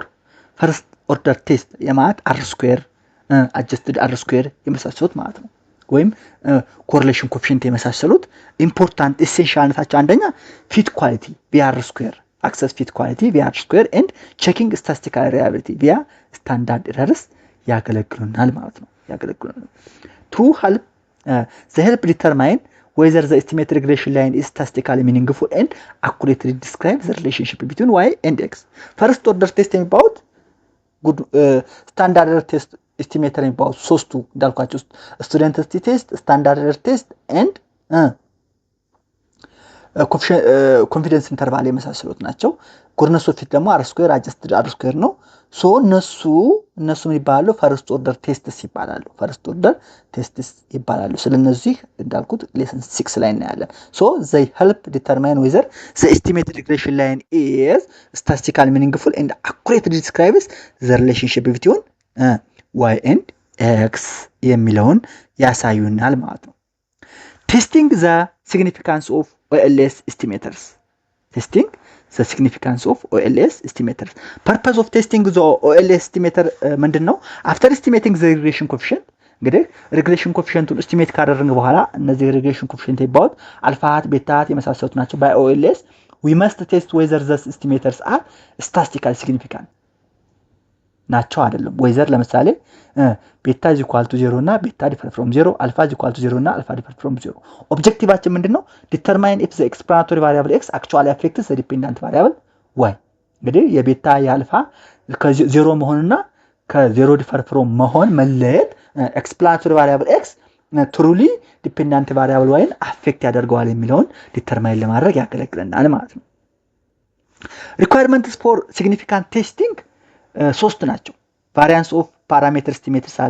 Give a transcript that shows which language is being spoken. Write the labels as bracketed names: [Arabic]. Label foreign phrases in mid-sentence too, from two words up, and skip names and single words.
[English] first order test የማለት R squared adjusted R squared [Amharic] የመሳሰሉት ማለት ነው። ወይም [English] correlation coefficient የመሳሰሉት ኢምፖርታንት [Amharic] ኢሴንሻልነታቸው አንደኛ [English] fit quality via R squared access fit quality via R squared and checking statistical reliability via standard errors [Amharic] ያገለግሉናል ማለት ነው። ያገለግሉናል [English] to help the help determine whether the estimated regression line is statistically meaningful and accurately describe the relationship between y and x. first order test የሚባሉት good standard error test estimator [Amharic] የሚባሉት ሶስቱ እንዳልኳችሁ [English] student test, standard error test and confidence interval [Amharic] የመሳሰሉት ናቸው። [English] goodness of fit ደግሞ R squared adjusted R squared ነው። [Amharic] ሶ እነሱ ምን ይባላሉ? [English] first order tests ይባላሉ። first order tests [Amharic] ይባላሉ። ስለነዚህ እንዳልኩት [English] ሌሰን [Amharic] 6 ላይ እናያለን። [English] ሶ they help determine whether the estimated regression line is statistically meaningful and accurately describes the relationship between y and x [Amharic] የሚለውን ያሳዩናል ማለት ነው። [English] ቴስቲንግ the significance of OLS estimators. Testing the significance of OLS estimators. Purpose of testing the OLS estimator [Amharic] ምንድን ነው? [English] After estimating the regression coefficient [Amharic] እንግዲህ [English] regression coefficient estimate [Amharic] ካደረግን በኋላ እነዚህ [English] regression coefficient [Amharic] ይባሉት አልፋት ቤታት የመሳሰሉት ናቸው። [English] by OLS we must test whether the estimators are statistically significant [Amharic] ናቸው አይደለም። ወይዘር ለምሳሌ [English] beta is equal to 0 እና beta differ from 0, alpha is equal to 0 እና alpha differ from 0። [Amharic] ኦብጀክቲቫችን ምንድነው? [English] determine if the explanatory variable X actually affects the dependent variable Y። [Amharic] እንግዲህ የቤታ የአልፋ ከ0 መሆንና ከ0 [English] differ from [Amharic] መሆን መለየት [English] explanatory variable X truly dependent variable Y አፌክት [Amharic] ያደርገዋል የሚለውን [English] ዲተርማይን [Amharic] ለማድረግ ያገለግለናል ማለት ነው። [English] requirements for significant testing [Amharic] ሶስት ናቸው። [English] variance of parameter estimates አሉ።